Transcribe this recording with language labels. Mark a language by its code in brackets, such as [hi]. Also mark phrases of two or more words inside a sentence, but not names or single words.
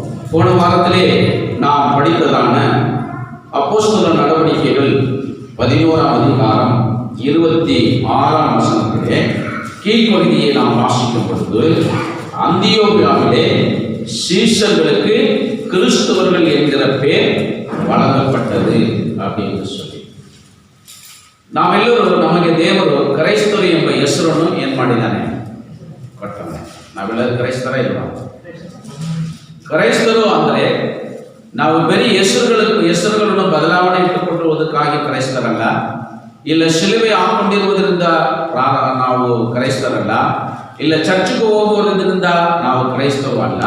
[ta] போன வாரத்திலே நாம் படித்ததான அப்போஸ்தலர் நடவடிக்கைகள் 11ஆம் அதிகாரம் 26ஆம் வசனத்திலே கீழ்ப்பகுதியை நாம் வாசிக்கும் பொழுது, அந்தியோகியாவிலே சீஷர்களுக்கு கிறிஸ்தவர்கள் என்கிற பேர் வழங்கப்பட்டது அப்படின்னு சொல்லி [kn] ನಾವೆಲ್ಲರೂ ನಮಗೆ ದೇವರು ಕ್ರೈಸ್ತರು ಎಂಬ ಹೆಸರನ್ನು ಏನು ಮಾಡಿದ್ದಾನೆ, ಕೊಟ್ಟಾನೆ. ನಾವೆಲ್ಲರೂ ಕ್ರೈಸ್ತರ ಇಲ್ವಾ? ಕ್ರೈಸ್ತರು ಅಂದರೆ ನಾವು ಬರೀ ಹೆಸರುಗಳನ್ನು ಬದಲಾವಣೆ ಇಟ್ಟುಕೊಳ್ಳುವುದಕ್ಕಾಗಿ ಕ್ರೈಸ್ತರಲ್ಲ, ಇಲ್ಲ ಶಿಲುಬೆ ಹಾಕೊಂಡಿರುವುದರಿಂದ ನಾವು ಕ್ರೈಸ್ತರಲ್ಲ, ಇಲ್ಲ ಚರ್ಚ್ಗೆ ಹೋಗುವುದರಿಂದ ನಾವು ಕ್ರೈಸ್ತರು ಅಲ್ಲ.